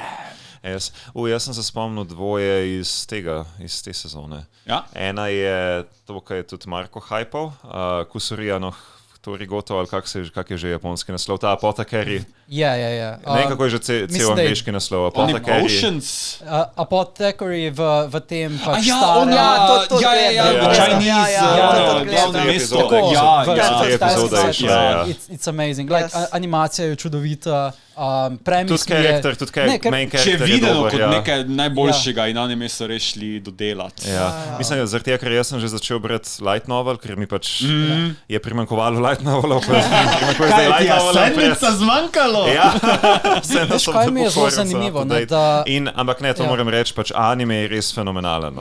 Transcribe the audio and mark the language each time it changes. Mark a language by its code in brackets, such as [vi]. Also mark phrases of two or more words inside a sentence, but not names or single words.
[sl] Jaz sem se spomnil dvoje iz te sezone. Ena je to, kar je tudi Marko hypal, Kusurija no Torigoto, ali kak je že japonski naslov, ta Apothecary. Ja. Ne, kako je že cel angliški naslov, Apothecary. Apothecary v tem pač starem. To [en] It's amazing. [sl] Animacija je čudovita. Tudi [en] main character [sl] je videno kot nekaj najboljšega in anime so rešili dodelati. Mislim, zaradi tega, ker jaz sem že začel brati [en] light novel, [sl] ker mi pač je primankovalo [en] light novelov. [sl] Kaj ti je sedmica zmanjkalo? Veš, kaj mi je zelo zanimivo? Ampak ne, to moram reči, pač anime je res fenomenalen.